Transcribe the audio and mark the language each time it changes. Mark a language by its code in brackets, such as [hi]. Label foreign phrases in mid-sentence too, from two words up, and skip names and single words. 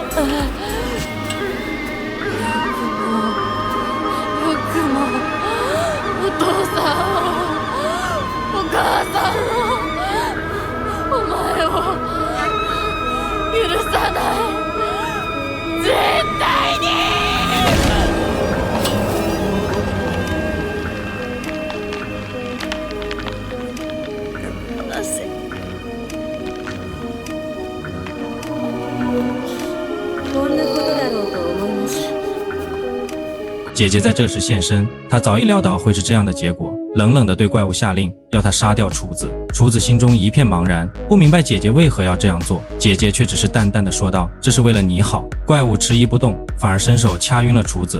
[ja] よくもお父さんをお母さんをお前を許さない絶対に。なぜこんなことだろうと思いました。 [zh] 姐姐在这时现身，她早已料到会是这样的结果，冷冷地对怪物下令，要他杀掉厨子。厨子心中一片茫然，不明白姐姐为何要这样做。姐姐却只是淡淡地说道：“这是为了你好。”怪物迟疑不动，反而伸手掐晕了厨子。